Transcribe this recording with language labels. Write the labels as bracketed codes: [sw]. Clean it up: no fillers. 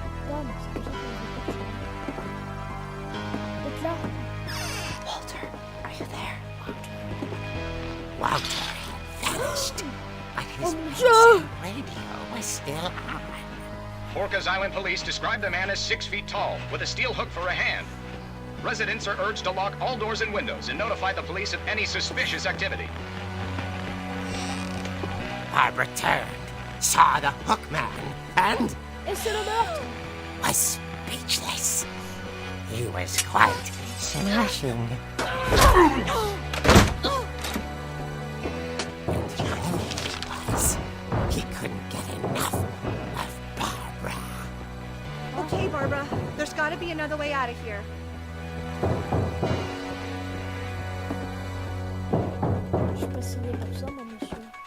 [fr] Non, mais c'est comme ça qu'on veut pas. Donc là. [en] Walter, are you there? Walter had vanished, but his radio was still on. Orcas Island police describe the man as 6 feet tall, with a steel hook for a hand. Residents are urged to lock all doors and windows and notify the police of any suspicious activity. Barbara turned, saw the hook man, and [fr] Et c'est le meurtre. [en] was speechless. He was quite smashing. And he was. He couldn't get enough of Barbara. Okay, Barbara, there's gotta be another way out of here. [fr] Je suis pas signé pour ça, moi, monsieur.